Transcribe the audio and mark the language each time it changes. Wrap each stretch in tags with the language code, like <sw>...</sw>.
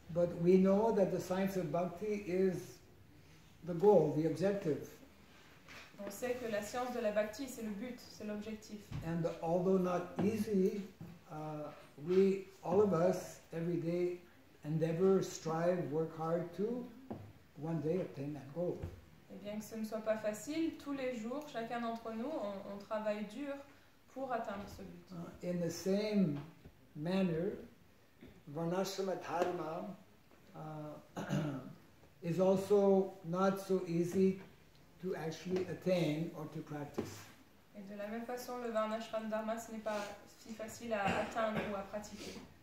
<en>But we know that the science of Bhakti is the goal, the objective.</en> <fr>On sait que la science de la Bhakti, c'est le but, c'est l'objectif.</fr> <en>And although not easy, we, all of us, every day endeavor, strive, work hard to one day obtain that goal.</en> <fr>Et bien que ce ne soit pas facile, tous les jours, chacun d'entre nous, on travaille dur pour atteindre ce but.</fr> <en>In the same manner, Varnashrama Dharma is also not so easy to actually attain or to practice.</en> <fr>Et de la même façon, le Varnashram Dharma, ce n'est pas si facile à atteindre ou à pratiquer.</fr>